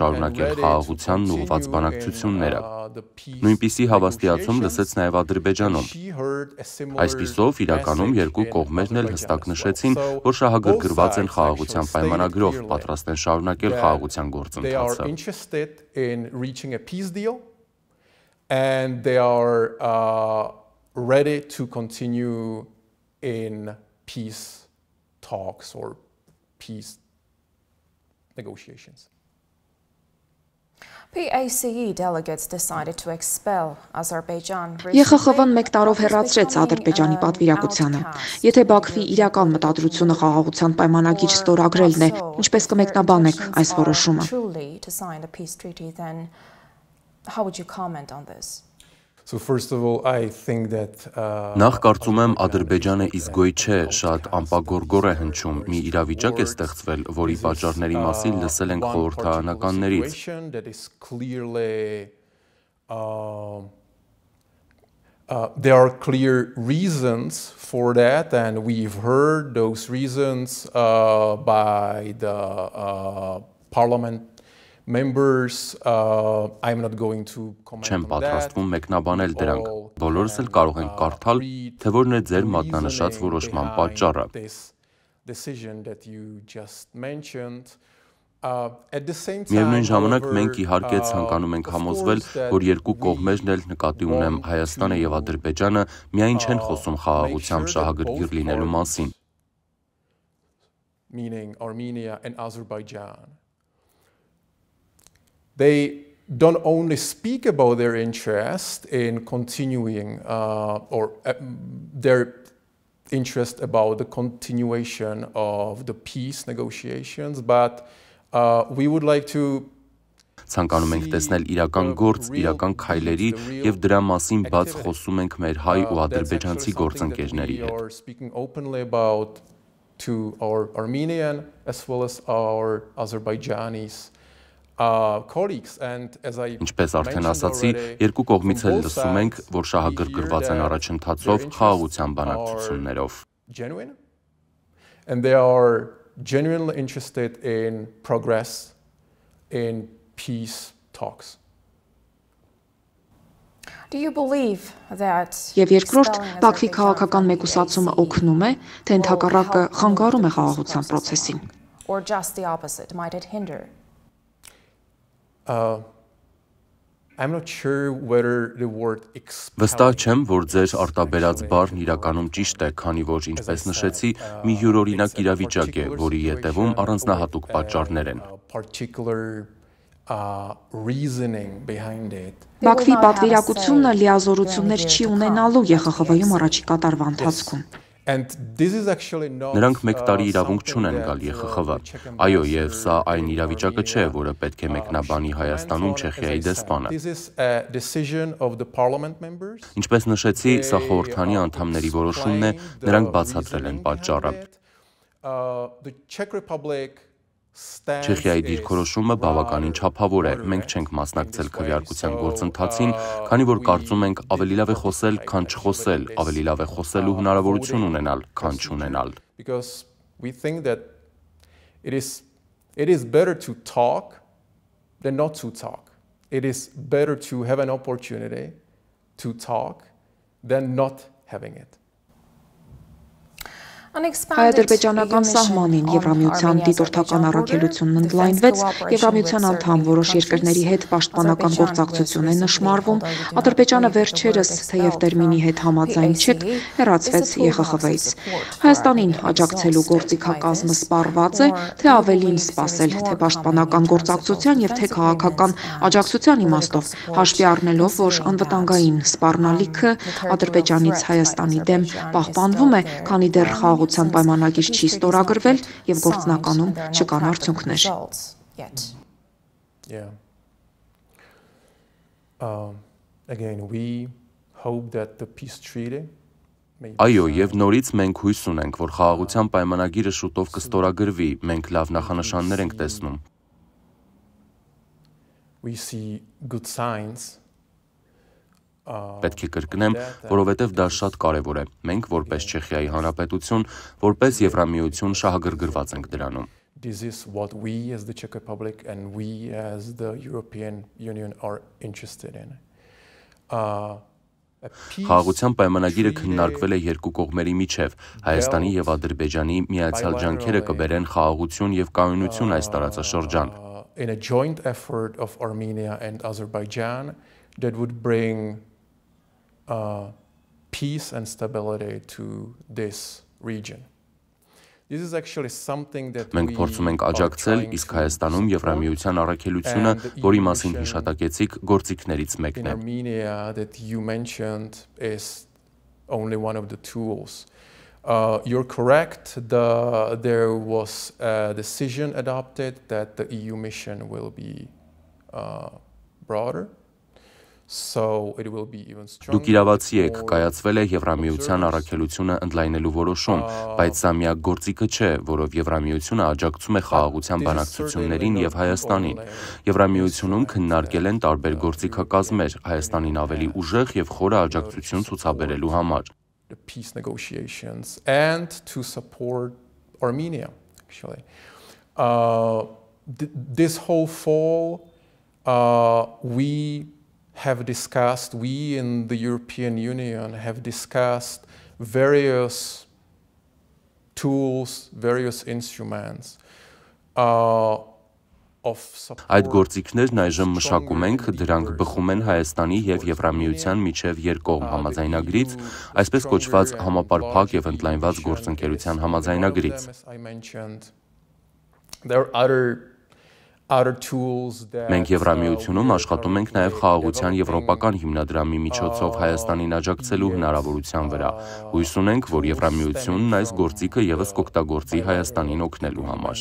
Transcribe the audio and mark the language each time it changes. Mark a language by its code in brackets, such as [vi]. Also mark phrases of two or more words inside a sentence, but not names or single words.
[hy] շարունակել խաղաղությանն ուղղված բանակցությունները։ Նույնպիսի հավաստիացում լսեց նաև Ադրբեջանում։ Այսպիսով, իրականում երկու կողմերն էլ հստակ նշեցին, որ շահագրգռված են խաղաղության պայմանագրով, պատրաստ են շարունակել խաղաղության գործընթացը։ [en] Talks or peace negotiations. PACE delegates decided to expel Azerbaijan. [hy] ԵԽԽՎ-ն մեկ տարով հեռացրեց Ադրբեջանի պատվիրակությանը։ Եթե Բաքվի իրական մտադրությունը խաղաղության պայմանագիր ստորագրելն է, ինչպես կմեկնաբանեք այս որոշումը։ [en] How would you comment on this? [hy] Նախ կարծում եմ Ադրբեջանը իսգոյ չէ, շատ ամպագորգոր է հնչում, մի իրավիճակ է ստեղծվել, որի պատճառների մասին լսել ենք խորհրդարանականներից։ [en] There are clear reasons for that, and we've heard those reasons by the parliament members. I'm not going to comment [hy] Չեմ [en] on that. [hy] պատրաստվում մեկնաբանել դրանք։ Բոլորս էլ կարող ենք կարդալ, թե որն է ձեր մատնանշած որոշման պատճառը։ [en] decision that you just mentioned. [hy] Միևնույն ժամանակ մենք իհարկե ցանկանում ենք համոզվել, որ երկու կողմերն էլ նկատի ունեմ Հայաստանը եւ Ադրբեջանը միայն չեն խոսում խաղաղությամբ շահագրգիռ լինելու մասին։ [en] Meaning Armenia and Azerbaijan. They don't only speak about their interest in continuing or their interest about the continuation of the peace negotiations, but we would like to [hy] Ցանկանում ենք տեսնել իրական գործ, իրական քայլերի եւ դրա մասին բաց խոսում ենք մեր հայ ու ադրբեջանցի գործընկերների հետ։ [en] Speaking openly about to our Armenian as well as our Azerbaijanis colleagues and as I [hy] Ինչպես արդեն ասացի, երկու կողմից էլ լսում ենք, որ շահագրգռված են առաջընթացով խաղաղության բանակցություններով։ [en] Genuine and they are genuinely interested in progress in peace talks. Do you believe that [hy] Եվ երկրորդ, Բաքվի քաղաքական մեկուսացումը օգնում է, թե ընդհակառակը խանգարում է խաղաղության process-ին։ [en] Or just the opposite, might it hinder? I'm not sure whether the word [hy] Վստահ չեմ, որ ձեր արտաբերած բառն իրականում ճիշտ է, քանի որ ինչպես նշեցի, մի յուրօրինակ իրավիճակ է, որի ետևում առանձնահատուկ պատճառներ են։ [en] Reasoning behind it. [hy] Բաքվի պատվիրակությունը լիազորություններ չի ունենալու ԵԽԽՎ-ում առաջիկա տարվա ընթացքում։ [en] And this is actually not [hy] Նրանք մեկ տարի իրավունք չունեն գալ ԵԽԽՎ։ Այո, եւ սա այն իրավիճակը չէ, որը պետք է մեկնաբանի Հայաստանում Չեխիայի դեսպանը։ [en] This is a decision of the parliament members. [hy] Ինչպես նշեցի, սա խորհրդանի անդամների որոշումն է, նրանք բացատրել են պատճառը։ [en] The Czech Republic [hy] Չեխիայի դիրքորոշումը բավականին չափավոր է։ Մենք չենք մասնակցել քվեարկության գործընթացին, քանի որ կարծում ենք ավելի լավ է խոսել, քան չխոսել, ավելի լավ է խոսելու հնարավորություն ունենալ, քան չունենալ։ [en] Because we think that it is better to talk than not to talk. It is better to have an opportunity to talk than not having it. [hy] Հայ-ադրբեջանական սահմանին Եվրամիության դիտորդական առաքելությունն ընդլայնվեց, Եվրամիության անդամ որոշ երկրների հետ պաշտպանական գործակցություն է նշմարվում, Ադրբեջանը վերջերս, թեև տերմինի հետ համաձայն չէ, հեռացվեց ԵԽԽՎ-ից։ Հայաստանին աջակցելու գործիքակազմը սպառված է, թե ավելին սպասել, թե պաշտպանական գործակցության եւ թե քաղաքական աջակցության իմաստով, հաշվի առնելով, որ անվտանգային սպառնալիքը Ադրբեջանից Հայաստանի դեմ պահպանվում է, քանի դեռ խաղաղության պայմանագիր չի ստորագրվել եւ գործնականում չկան արդյունքներ։ [en] Again, we hope that the peace treaty [hy] Այո, եւ նորից մենք հույս ունենք, որ խաղաղության պայմանագիրը շուտով կստորագրվի, մենք լավ նախանշաններ ենք տեսնում։ [en] We see good signs. [hy] Պետք է կրկնեմ, որովհետև դա շատ կարևոր է։ Մենք որպես Չեխիայի Հանրապետություն, որպես Եվրամիություն շահագրգռված ենք դրանում։ [en] This is what we as the Czech Republic and we as the European Union are interested in. [hy] Խաղաղության պայմանագիրը քննարկվել է երկու կողմերի միջև, Հայաստանի եւ Ադրբեջանի միացյալ ջանքերը կբերեն խաղաղություն եւ կայունություն այս տարածաշրջան։ [en] In a joint effort of Armenia and Azerbaijan that would bring peace and stability to this region. This is actually something that [hy] Մենք փորձում ենք աջակցել, իսկ Հայաստանում Եվրամիության առաքելությունը, որի մասին հիշատակեցիք, գործիքներից մեկն է։ [en] Armenia that you mentioned is only one of the tools. You're correct. There was a decision adopted that the EU mission will be broader. So it will be even stronger. [hy] Դուք իրավացի եք, կայացվել է Եվրամիության առաքելությունը ընդլայնելու որոշում, բայց սա միակ գործիքը չէ, որով Եվրամիությունը աջակցում է խաղաղության բանակցություններին եւ Հայաստանին։ Եվրամիությունում քննարկել են տարբեր գործիքակազմեր Հայաստանին ավելի ուժեղ եւ խորը աջակցություն ցուցաբերելու համար։ [en] The peace negotiations and to support Armenia, actually. This whole fall, we in the European Union have discussed various tools, various instruments [hy] Այդ գործիքներն այժմ մշակում ենք, դրանք բխում են Հայաստանի եւ Եվրամիության միջև երկկողմ համաձայնագրից, այսպես կոչված համապարփակ եւ ընդլայնված գործընկերության համաձայնագրից։ Մենք Եվրամիությունում աշխատում ենք նաև խաղաղության եվրոպական հիմնադրամի միջոցով Հայաստանին աջակցելու հնարավորության վրա։ Հույս ունենք, որ Եվրամիությունն այս գործիքը ևս կօգտագործի Հայաստանին օգնելու համար։